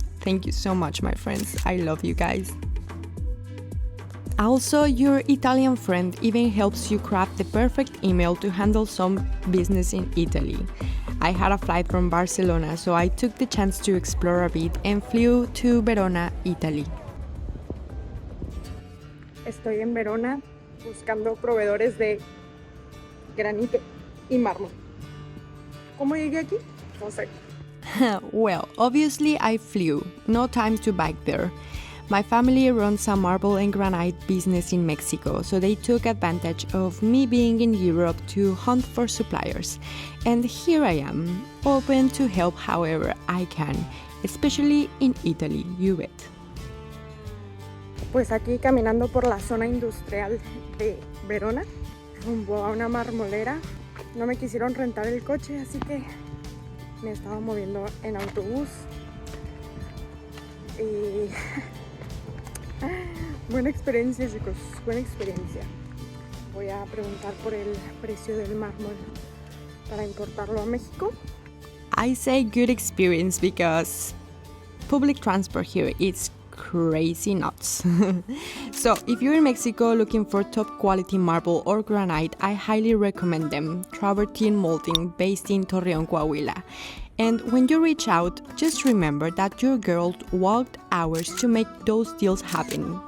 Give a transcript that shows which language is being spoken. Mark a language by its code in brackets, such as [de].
[en] Thank you so much, my friends. I love you guys. Also, your Italian friend even helps you craft the perfect email to handle some business in Italy. I had a flight from Barcelona, so I took the chance to explore a bit and flew to Verona, Italy. [es] Estoy en Verona buscando proveedores de granito y mármol. ¿Cómo llegué aquí? No sé. [en] Well, obviously I flew. No time to bike there. My family runs a marble and granite business in Mexico, so they took advantage of me being in Europe to hunt for suppliers. And here I am, open to help however I can, especially in Italy, you bet. [es] Pues aquí caminando por la zona industrial de Verona, rumbo a una marmolera. No me quisieron rentar el coche, así que me estaba moviendo en autobús. Y buena experiencia, chicos, buena experiencia. Voy a preguntar por el precio del mármol para importarlo a México. [en] I say good experience because public transport here is crazy nuts. So if you're in Mexico looking for top quality marble or granite, I highly recommend them. Travertine Molding, based in Torreon, Coahuila. And when you reach out, just remember that your girl walked hours to make those deals happen.